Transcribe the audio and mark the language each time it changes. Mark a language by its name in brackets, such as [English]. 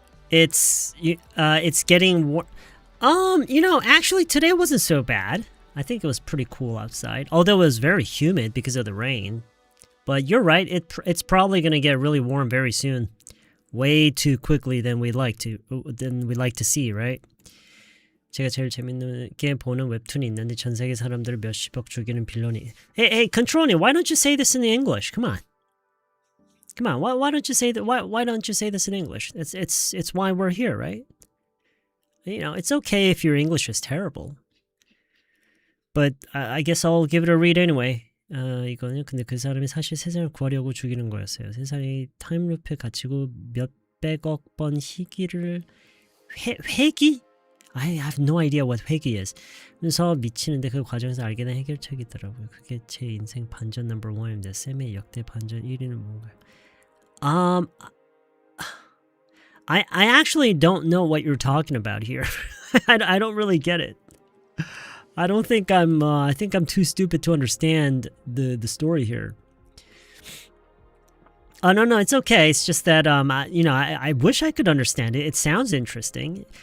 [English] It's getting actually today wasn't so bad. I think it was pretty cool outside, although it was very humid because of the rain. But you're right, it's probably going to get really warm very soon. Way too quickly than we like to see, right? [Korean] 제가 제일 재밌게 보는 웹툰이 있는데 전 세계 사람들을 몇십억 죽이는 빌런이. [English] Hey, Controlling, why don't you say this in English? Come on. Why don't you say that? Why don't you say this in English? It's why we're here, right? It's okay if your English is terrible. But I guess I'll give it a read anyway. [Korean] 이거는 근데 그 사람이 사실 세상을 구하려고 죽이는 거였어요. 세상이 타임루프에 갇히고 몇백억 번 희귀를 회기? [English] I have no idea what 회기 is. [Korean] 그래서 미치는데 그 과정에서 알게 된 해결책이 있더라고요. 그게 제 인생 반전 넘버 1입니다. 쌤의 역대 반전 1위는 뭔가요? [English] I actually don't know what you're talking about here. I don't really get it. I don't think I think I'm too stupid to understand the story here. Oh, no, it's okay. It's just that, I wish I could understand it. It sounds interesting.